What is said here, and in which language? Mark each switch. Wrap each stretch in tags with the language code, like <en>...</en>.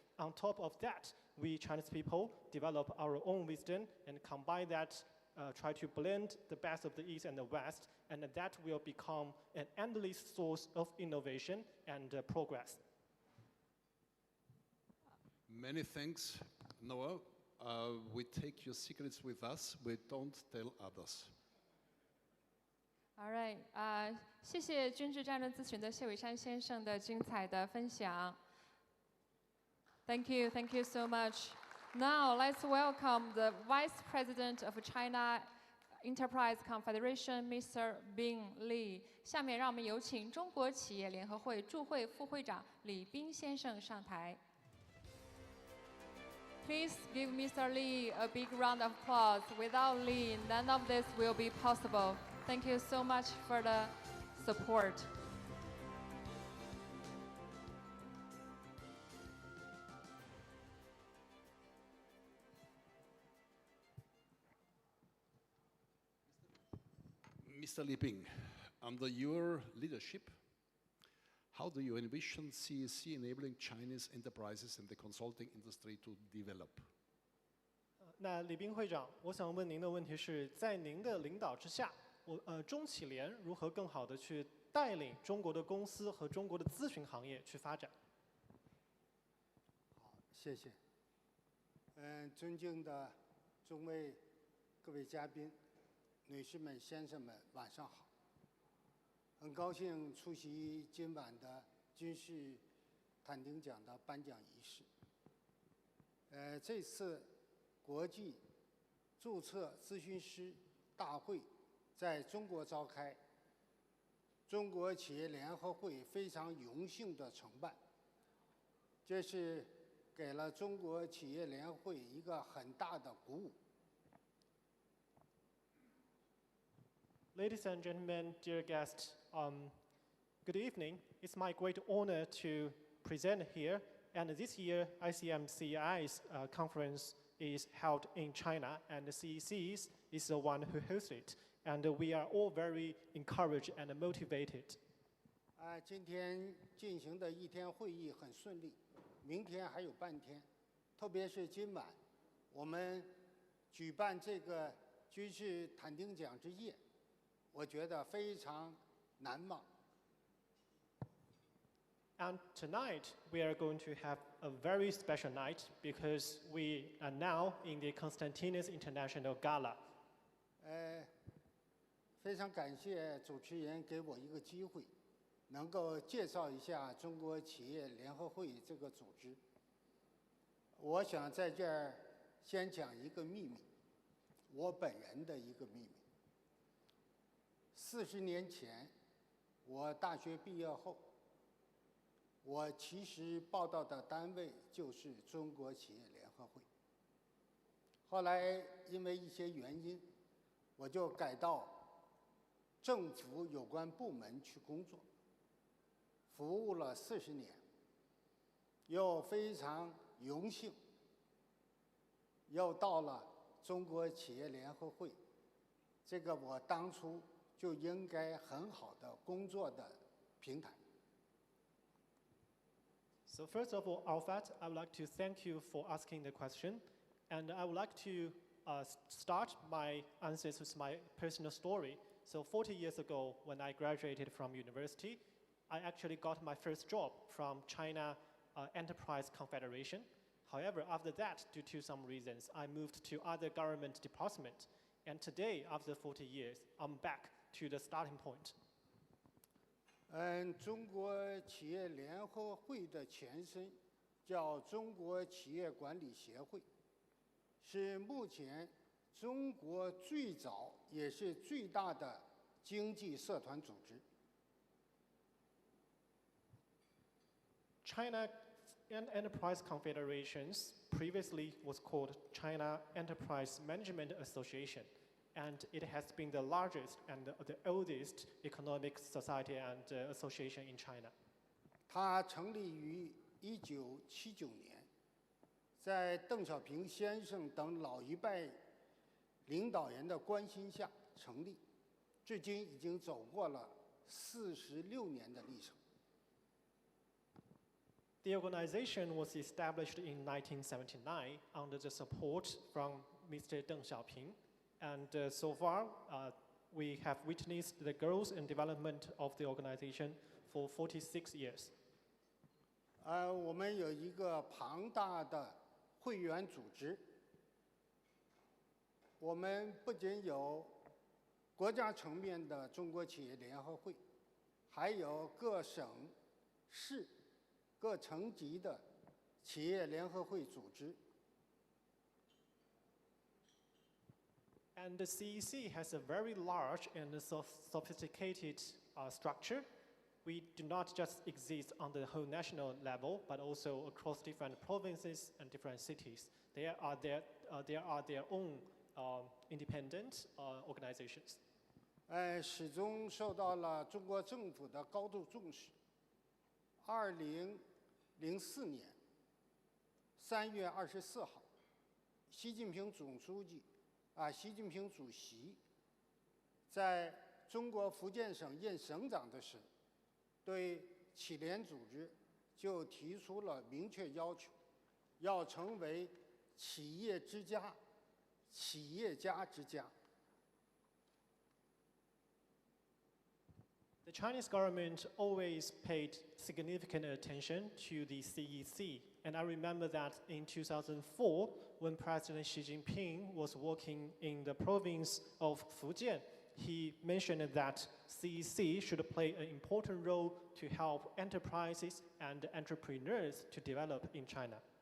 <en>On top of that, we Chinese people develop our own wisdom and combine that, try to blend the best of the East and the West, and that will become an endless source of innovation and progress. Many thanks, Noah. We take your secrets with us. We don't tell others. All right，</en> <zh>谢谢军事战略咨询的谢伟山先生的精彩的分享。</zh> <en>Thank you so much. Now let's welcome the Vice President of China Enterprise Confederation, Mr. Bing Li.</en> <zh>下面让我们有请中国企业联合会驻会副会长李斌先生上台。</zh> <en>Please give Mr. Li a big round of applause. Without Li, none of this will be possible. Thank you so much for the support. Mr. Li Bing, under your leadership, how do you envision CEC enabling Chinese enterprises and the consulting industry to develop?</en> <zh>那李斌会长，我想问您的问题是在您的领导之下，中企联如何更好的去带领中国的公司和中国的咨询行业去发展？好，谢谢。尊敬的众位各位嘉宾、女士们、先生们，晚上好。很高兴出席今晚的军事坦丁奖的颁奖仪式。这次国际注册咨询师大会在中国召开，中国企业联合会非常荣幸地承办，这是给了中国企业联合会一个很大的鼓舞。</zh> <en>Ladies and gentlemen, dear guests, good evening. It's my great honor to present here. And this year, ICMCI's conference is held in China, and the CEC is the one who hosts it. And we are all very encouraged and motivated.</en> <zh>今天进行的一天会议很顺利，明天还有半天，特别是今晚，我们举办这个军事坦丁奖之夜，我觉得非常难忘。</zh> <en>And tonight, we are going to have a very special night because we are now in the Constantinus International Gala.</en> <zh>非常感谢主持人给我一个机会，能够介绍一下中国企业联合会这个组织。我想在这儿先讲一个秘密，我本人的一个秘密。 40年前，我大学毕业后，我其实报道的单位就是中国企业联合会。后来因为一些原因，我就改到政府有关部门去工作，服务了40年，又非常荣幸，又到了中国企业联合会，这个我当初就应该很好的工作的平台。</zh> <en>So first of all, Alfred, I would like to thank you for asking the question. And I would like to start my answers with my personal story. So 40 years ago, when I graduated from university, I actually got my first job from China Enterprise Confederation. However, after that, due to some reasons, I moved to other government departments. And today, after 40 years, I'm back to the starting point.</en> <zh>中国企业联合会的前身叫中国企业管理协会，是目前中国最早也是最大的经济社团组织。</zh> <en>China Enterprise Confederations previously was called China Enterprise Management Association, and it has been the largest and the oldest economic society and association in China.</en> <zh>它成立于1979年，在邓小平先生等老一辈领导人的关心下成立，至今已经走过了46年的历程。</zh> <en>The organization was established in 1979 under the support from Mr. Deng Xiaoping, and so far we have witnessed the growth and development of the organization for 46 years.</en> <zh>我们有一个庞大的会员组织，我们不仅有国家层面的中国企业联合会，还有各省市各层级的企业联合会组织。</zh> <en>And the CEC has a very large and sophisticated structure. We do not just exist on the whole national level, but also across different provinces and different cities. There are their own independent organizations.</en> <zh>始终受到了中国政府的高度重视。 2004年3月24号，习近平总书记习近平主席在中国福建省任省长的时候，对企联组织就提出了明确要求，要成为企业之家、企业家之家。</zh> <en>The Chinese government always paid significant attention to the CEC, and I remember that in 2004, when President Xi Jinping was working in the province of Fujian, he mentioned that CEC should play an important role to help enterprises and entrepreneurs to develop in China.</en>